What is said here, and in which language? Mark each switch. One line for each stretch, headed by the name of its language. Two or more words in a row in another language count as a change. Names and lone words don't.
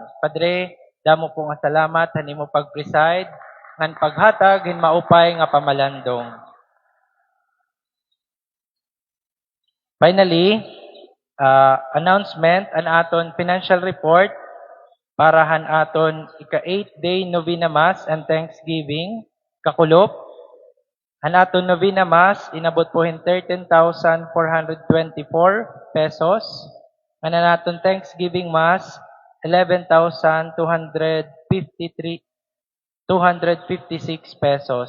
Waray: Padre, damo po nga salamat han imo pag-preside ngan paghatag hin maupay nga pamalandong.
English: Finally, announcement
Waray: an aton
English: financial report
Waray: para han aton ika-8
English: day novena mass and thanksgiving
Waray: kakulop. Han aton
English: novena mass
Waray: inabot po hin 13,424 pesos. Ang aton
English: thanksgiving mass
Waray: 11,256 pesos.